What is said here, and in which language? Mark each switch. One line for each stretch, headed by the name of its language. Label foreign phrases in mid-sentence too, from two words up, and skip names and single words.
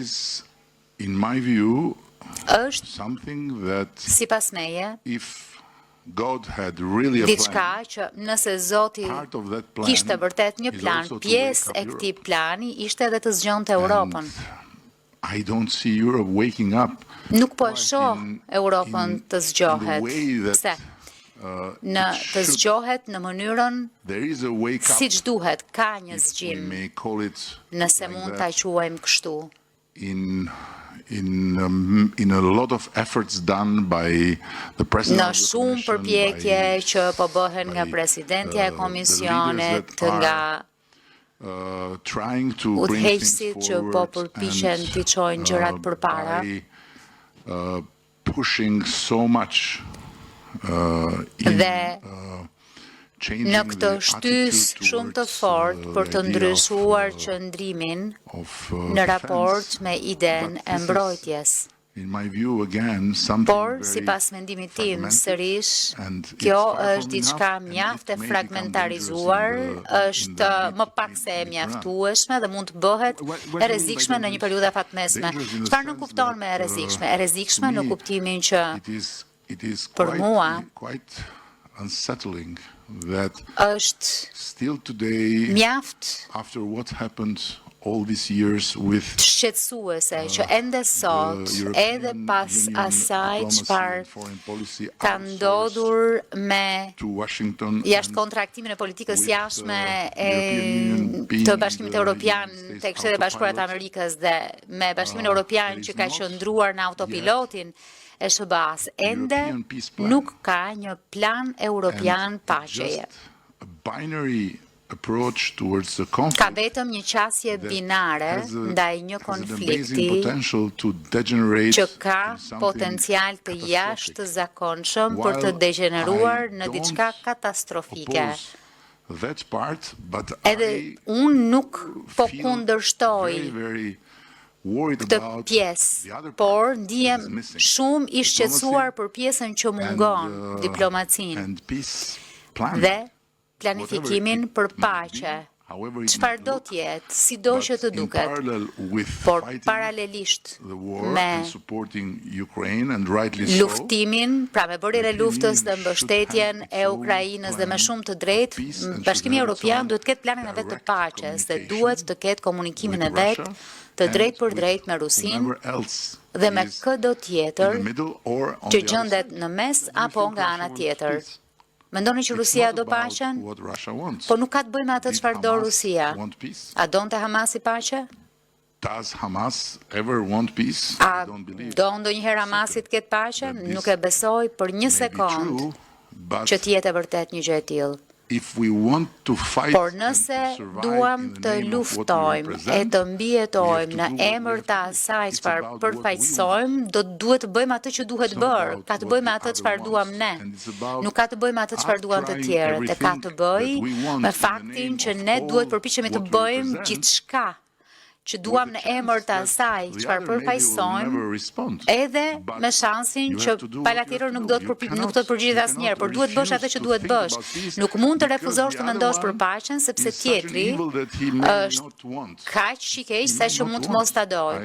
Albanian: Është, sipas meje, diçka që nëse Zoti kishte vërtet një plan, pjesë e këtij plani ishte edhe të zgjonte Europën. Nuk po e shoh Europën të zgjohet. Pse? në të zgjohet në mënyrën
English: there is a wake up,
Albanian: siç duhet, ka një
English: if we
Albanian: zgjim,
English: may call it
Albanian: nëse
English: like
Albanian: mund
English: that,
Albanian: ta quajmë kështu.
English: in a lot of efforts done by the president
Albanian: Në
English: of the
Albanian: shumë
English: commission,
Albanian: përpjekje
English: by,
Albanian: që po bëhen nga
English: by,
Albanian: presidentja e
English: the
Albanian: komisionit,
English: leaders that
Albanian: nga
English: trying to bring things
Albanian: udhëheqësit që
English: forward
Albanian: po përpiqen t'i çojnë gjërat përpara.
English: by pushing so much in
Albanian: Dhe
English: changing
Albanian: në këtë
English: the
Albanian: shtys
English: attitude
Albanian: shumë të
English: towards,
Albanian: fortë për
English: the
Albanian: të
English: idea
Albanian: ndryshuar
English: of,
Albanian: qëndrimin
English: of,
Albanian: në raport
English: defense.
Albanian: me iden
English: But
Albanian: e
English: this is,
Albanian: mbrojtjes.
English: in my view, again, something
Albanian: Por,
English: very
Albanian: sipas mendimit tim,
English: fragmented,
Albanian: sërish,
English: and
Albanian: kjo
English: it's far
Albanian: është
English: from
Albanian: diçka
English: enough, and
Albanian: mjaft e
English: it may become
Albanian: fragmentarizuar,
English: dangerous in
Albanian: është
English: the
Albanian: më pak
English: mid-
Albanian: se e
English: mid-run.
Albanian: mjaftueshme dhe mund të bëhet
English: What do you
Albanian: e
English: mean by
Albanian: rrezikshme në një
English: dangerous?
Albanian: periudhë fatmesme.
English: Dangerous in the
Albanian: Çfarë nuk
English: sense
Albanian: kupton me e
English: that,
Albanian: rrezikshme? E rrezikshme
English: to
Albanian: në
English: me,
Albanian: kuptimin që
English: it is
Albanian: Për mua,
English: quite unsettling that
Albanian: është
English: still today,
Albanian: mjaft
English: after what happened all these years with
Albanian: shqetësuese që ende sot,
English: the
Albanian: edhe
English: European
Albanian: pas
English: Union
Albanian: asaj
English: diplomacy
Albanian: çfarë
English: and foreign policy
Albanian: ka
English: outsourced
Albanian: ndodhur me
English: to Washington
Albanian: jashtë
English: and
Albanian: kontraktimin e politikës
English: with,
Albanian: jashtme
English: European Union being
Albanian: të Bashkimit
English: the
Albanian: Evropian
English: United States
Albanian: tek Shtetet e Bashkuara të
English: autopilot,
Albanian: Amerikës dhe me Bashkimin Evropian
English: there
Albanian: që
English: is
Albanian: ka
English: not
Albanian: qëndruar në autopilotin e SBA-s, ende
English: European peace plan.
Albanian: nuk ka një plan europian
English: and
Albanian: paqeje.
English: just a binary approach towards the
Albanian: Ka
English: conflict
Albanian: vetëm një qasje
English: that
Albanian: binare
English: has a-
Albanian: ndaj një
English: has an amazing
Albanian: konflikti
English: potential to degenerate
Albanian: që ka
English: in something
Albanian: potencial të
English: catastrophic.
Albanian: jashtëzakonshëm për të
English: While
Albanian: degeneruar
English: I
Albanian: në
English: don't
Albanian: diçka katastrofike.
English: oppose that part, but
Albanian: Edhe
English: I
Albanian: unë nuk po
English: feel
Albanian: kundërshtoj
English: very, very worried
Albanian: këtë
English: about
Albanian: pjesë,
English: the other
Albanian: por
English: part
Albanian: ndihem
English: that is missing.
Albanian: shumë i shqetësuar për pjesën që mungon, diplomacinë
English: and peace plan.
Albanian: dhe planifikimin për
English: Whatever it might
Albanian: paqe.
English: be, however it
Albanian: Çfarë
English: might
Albanian: do
English: look,
Albanian: të jetë, sido që të
English: but in
Albanian: duket,
English: parallel with
Albanian: por
English: fighting
Albanian: paralelisht
English: the war
Albanian: me
English: and supporting Ukraine, and rightly so,
Albanian: luftimin, pra me bërjen e luftës dhe mbështetjen e Ukrainës dhe me shumë të drejtë, Bashkimi Evropian duhet të ketë planin e vet të paqes dhe duhet të ketë komunikimin e vet të drejtë për drejtë me Rusinë
English: whomever else
Albanian: dhe me
English: is
Albanian: këdo
English: in
Albanian: tjetër
English: the middle or on
Albanian: që
English: the other
Albanian: gjendet
English: side.
Albanian: në mes apo nga ana tjetër.
English: Peace.
Albanian: Mendoni që
English: It's
Albanian: Rusia
English: not
Albanian: do
English: about
Albanian: paqen?
English: what Russia wants.
Albanian: Po nuk ka të bëjë me atë
English: Did
Albanian: çfarë do
English: Hamas
Albanian: Rusia.
English: want peace?
Albanian: A donte Hamasi paqe?
English: Does Hamas ever want peace?
Albanian: A
English: I don't believe.
Albanian: do ndonjëherë Hamasi të ketë paqe?
English: That this
Albanian: Nuk e besoj për një
English: May be
Albanian: sekond
English: true, but
Albanian: që të jetë e vërtet një gjë e tillë.
English: if we want to fight
Albanian: Por
English: and
Albanian: nëse
English: to survive
Albanian: duam
English: in the
Albanian: të
English: name of what we
Albanian: luftojmë e
English: represent,
Albanian: të
English: we
Albanian: mbijetojmë
English: have
Albanian: në
English: to do what
Albanian: emër
English: we
Albanian: të
English: have to do.
Albanian: asaj
English: It's
Albanian: çfarë
English: about what we
Albanian: përfaqësojmë, duhet të bëjmë atë që duhet
English: It's not
Albanian: bërë,
English: about
Albanian: ka të
English: what
Albanian: bëjmë
English: the
Albanian: atë
English: other
Albanian: çfarë duam
English: wants.
Albanian: ne.
English: And it's about
Albanian: Nuk ka të bëjmë atë çfarë duan të
English: trying
Albanian: tjerët, e ka të bëj
English: everything that we want
Albanian: me
English: in the
Albanian: faktin
English: name
Albanian: që
English: of
Albanian: ne
English: all
Albanian: duhet përpiqemi të
English: what we
Albanian: bëjmë
English: represent,
Albanian: gjithçka që duam në emër të asaj çfarë përfaqësojmë, edhe me shansin që pala tjetër nuk do të përgjigjet asnjëherë, por duhet bësh atë që duhet bësh. Nuk mund të refuzosh të mendosh për paqen sepse tjetri është kaq i keq sa që mund të mos ta doj.